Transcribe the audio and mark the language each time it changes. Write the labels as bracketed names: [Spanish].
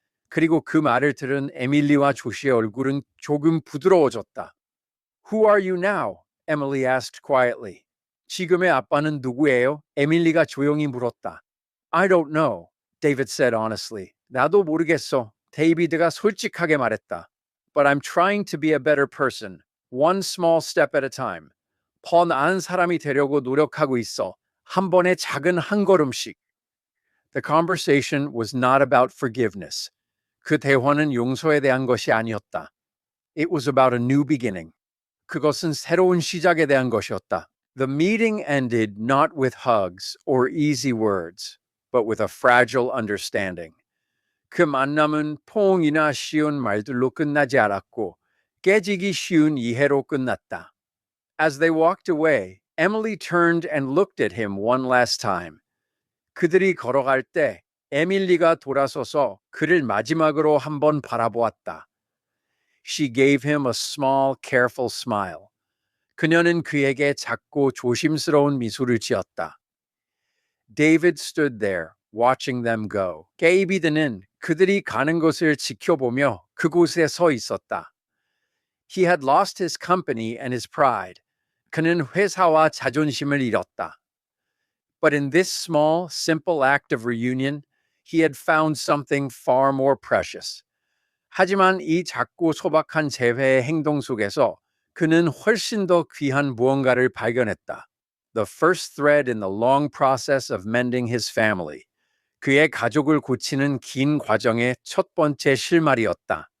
[Korean] 그리고 그 말을 들은 에밀리와 조시의 얼굴은 조금 부드러워졌다. [English] Who are you now? Emily asked quietly. [Korean] 지금의 아빠는 누구예요? 에밀리가 조용히 물었다. [English] I don't know, David said honestly. [Korean] 나도 모르겠어. 데이비드가 솔직하게 말했다. [English] But I'm trying to be a better person, one small step at a time. [Korean] 더 나은 사람이 되려고 노력하고 있어. 한 번의 작은 한 걸음씩. [English] The conversation was not about forgiveness. [Korean] 그 대화는 용서에 대한 것이 아니었다. [English] It was about a new beginning. [Korean] 그것은 새로운 시작에 대한 것이었다. [English] The meeting ended not with hugs or easy words, but with a fragile understanding. [Korean] 그 만남은 포옹이나 쉬운 말들로 끝나지 않았고 깨지기 쉬운 이해로 끝났다. [English] As they walked away, Emily turned and looked at him one last time. [Korean] 그들이 걸어갈 때 에밀리가 돌아서서 그를 마지막으로 한번 바라보았다. [English] She gave him a small, careful smile. [Korean] 그녀는 그에게 작고 조심스러운 미소를 지었다. [English] David stood there, watching them go. [Korean] 데이비드는 그들이 가는 것을 지켜보며 그곳에 서 있었다. [English] He had lost his company and his pride. [Korean] 그는 회사와 자존심을 잃었다. [English] But in this small, simple act of reunion, he had found something far more precious. [Korean] 하지만 이 작고 소박한 재회의 행동 속에서 그는 훨씬 더 귀한 무언가를 발견했다. [English] The first thread in the long process of mending his family. [Korean] 그의 가족을 고치는 긴 과정의 첫 번째 실마리였다.